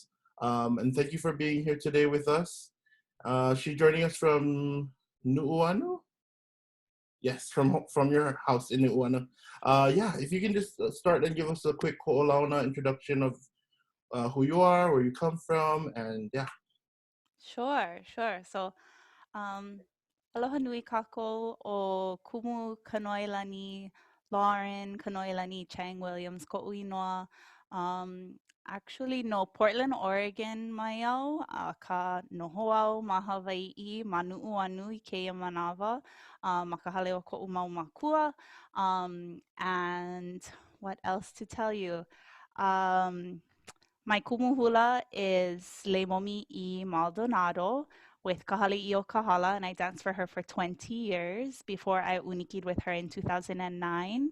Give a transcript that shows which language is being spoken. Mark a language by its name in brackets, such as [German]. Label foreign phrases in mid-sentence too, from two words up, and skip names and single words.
[English] And thank you for being here today with us. She's joining us from Nu'uanu? Yes, from your house in Nu'uanu. Yeah, if you can just start and give us a quick ko'olauna introduction of who you are, where you come from, and yeah. Sure. So, [Hawaiian] aloha nui kākou o Kumu Kanoilani, Lauren Kanoilani, Chang Williams, ko'u inoa. [English] Actually, no, [Hawaiian] Portland, Oregon mai au, ka noho au ma Hawaiʻi, ma Nuʻuanu I keia manawa, ma ka hale o ko'u mau makua. [English] And what else to tell you? My kumu hula is Leimomi I Maldonado with Kahaliʻi o Kahala, and I danced for her for 20 years before I unikied with her in 2009.